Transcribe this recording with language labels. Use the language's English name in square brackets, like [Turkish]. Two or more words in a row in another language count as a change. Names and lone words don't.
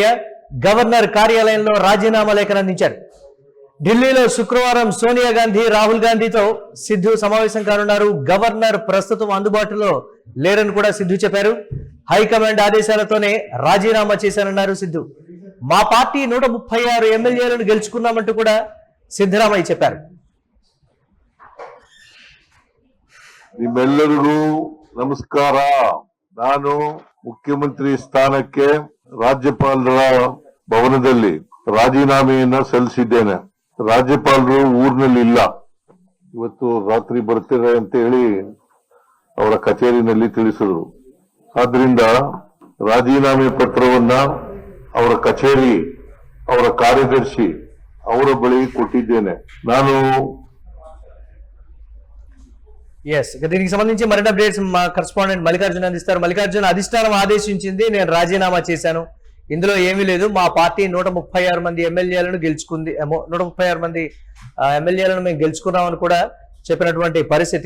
[Telugu] గవర్నర్ కార్యాలయంలో రాజీనామా లేఖను అందించారు. ఢిల్లీలో శుక్రవారం సోనియా గాంధీ, రాహుల్ గాంధీతో సిద్ధు సమావేశం కానున్నారు. గవర్నర్ ప్రస్తుతం అందుబాటులో లేరని కూడా సిద్ధు చెప్పారు. హైకమాండ్ ఆదేశాలతోనే రాజీనామా చేశానన్నారు సిద్ధు. మా పార్టీ 136 ఎమ్మెల్యేలను గెలుచుకున్నామంటూ కూడా ಸಿದ್ದರಾಮಯ್ಯ చెప్పారు. [Kannada] ನಿಮ್ಮೆಲ್ಲರಿಗೂ ನಮಸ್ಕಾರ. ನಾನು ಮುಖ್ಯಮಂತ್ರಿ ಸ್ಥಾನಕ್ಕೆ ರಾಜ್ಯಪಾಲರ ಭವನದಲ್ಲಿ ರಾಜೀನಾಮೆಯನ್ನ ಸಲ್ಲಿಸಿದ್ದೇನೆ. ರಾಜ್ಯಪಾಲರು ಊರಿನಲ್ಲಿ ಇಲ್ಲ, ಇವತ್ತು ರಾತ್ರಿ ಬರ್ತಾರೆ ಅಂತ ಹೇಳಿ ಅವರ ಕಚೇರಿನಲ್ಲಿ ತಿಳಿಸಿದ್ರು. ಆದ್ರಿಂದ ರಾಜೀನಾಮೆ ಪತ್ರವನ್ನ ಅವರ ಕಚೇರಿ, ಅವರ ಕಾರ್ಯದರ್ಶಿ ಅವರ ಬಳಿ ಕೊಟ್ಟಿದ್ದೇನೆ. ನಾನು [Telugu] దీనికి సంబంధించి మరిన్ని అప్డేట్స్ మా కరెస్పాండెంట్ మల్లికార్జున అందిస్తారు. మల్లికార్జున, అధిష్టానం ఆదేశించింది, నేను రాజీనామా చేశాను, ఇందులో ఏమీ లేదు, మా పార్టీ 136 మంది ఎమ్మెల్యేలను గెలుచుకుంది, 136 మంది ఎమ్మెల్యేలను మేము గెలుచుకున్నామని కూడా చెప్పినటువంటి పరిస్థితి.